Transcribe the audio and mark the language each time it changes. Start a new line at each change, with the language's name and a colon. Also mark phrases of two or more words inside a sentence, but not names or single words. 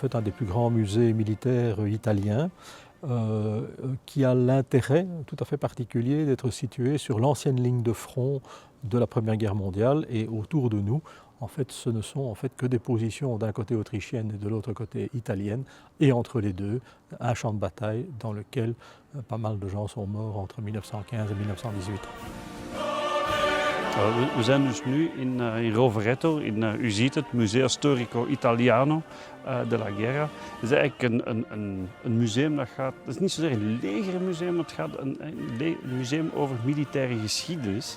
French: fait un des plus grands musées militaires italiens, qui a l'intérêt tout à fait particulier d'être situé sur l'ancienne ligne de front de la Première Guerre mondiale, et autour de nous, en fait, ce ne sont en fait que des positions d'un côté autrichienne et de l'autre côté italienne, et entre les deux, un champ de bataille dans lequel pas mal de gens sont morts entre 1915 et 1918.
Dutch: We zijn dus nu in Rovereto, u ziet het, Museo Storico Italiano della Guerra. Het is eigenlijk een museum dat gaat, het is niet zozeer een legermuseum, maar het gaat een museum over militaire geschiedenis.